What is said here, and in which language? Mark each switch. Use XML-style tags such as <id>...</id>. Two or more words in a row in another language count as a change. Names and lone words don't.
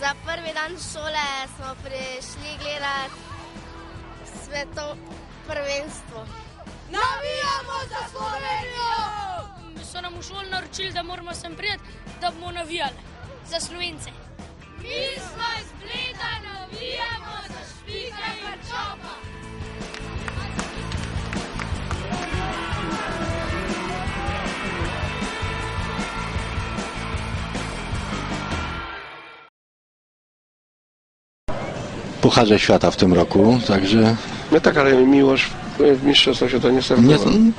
<sl>prvi dan šole smo prišli gledati prvenstvo. Navijamo za Slovenijo! So nam v šoli naročili, da moramo sem prijeti, da bomo navijali za Slovence. Mi smo iz Bleda, navijamo za Špika in Čopa.</sl> <pl>Pucharze Świata w tym roku, także... No tak, ale Miłosz w mistrzostwach świata nie startował.</pl>